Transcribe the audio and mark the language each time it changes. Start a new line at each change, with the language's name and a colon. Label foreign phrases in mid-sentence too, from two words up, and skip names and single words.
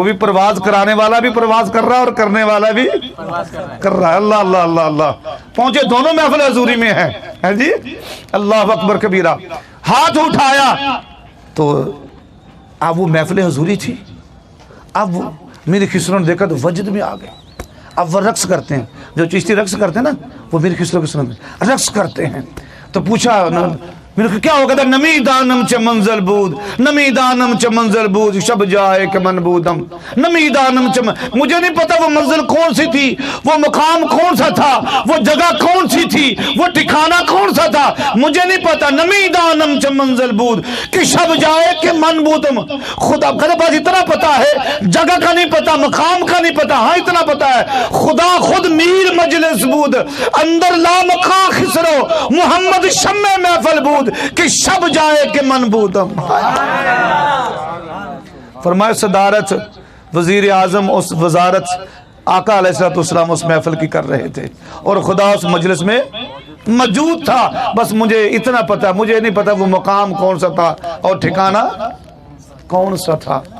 Urdu: بھی پرواز کرانے والا بھی پرواز کر رہا ہے اور کرنے والا بھی کر رہا ہے، اللہ اللہ اللہ اللہ، پہنچے دونوں محفل حضوری میں ہیں جی،
Arabic: اللہ اکبر کبیرہ،
Urdu: ہاتھ اٹھایا تو اب وہ محفل حضوری تھی، اب میری خسروں نے دیکھا تو وجد میں آ گئے، اب وہ رقص کرتے ہیں، جو چشتی رقص کرتے ہیں نا وہ میری خسروں کے سنت رقص کرتے ہیں، تو پوچھا میں نے کہا کیا ہو گیا؟
Persian: نمی دانم چ منزل بود، نمی دانم چ منزل بود، شب جائے کہ من بودم، نمی دانم چ
Urdu: مجھے نہیں پتا وہ منزل کون سی تھی، وہ مقام کون سا تھا، وہ جگہ کون سی تھی، وہ ٹھکانہ کون سا تھا، مجھے نہیں پتا،
Persian: نمی دانم چ منزل بود کہ شب جائے کہ من بودم،
Urdu: خدا میرے پاس اتنا پتا ہے، جگہ کا نہیں پتا، مقام کا نہیں پتا، ہاں اتنا پتا ہے،
Persian: خدا خود میر مجلس بود، اندر لا مقام خسرو، محمد شمع محفل بود کہ شب جائے کہ من بودم۔
Urdu: فرمائے صدارت وزیر اعظم اس وزارت آقا
Arabic: علیہ السلام
Urdu: اس محفل کی کر رہے تھے اور خدا اس مجلس میں موجود تھا، بس مجھے اتنا پتا، مجھے نہیں پتا وہ مقام کون سا تھا اور ٹھکانہ کون سا تھا۔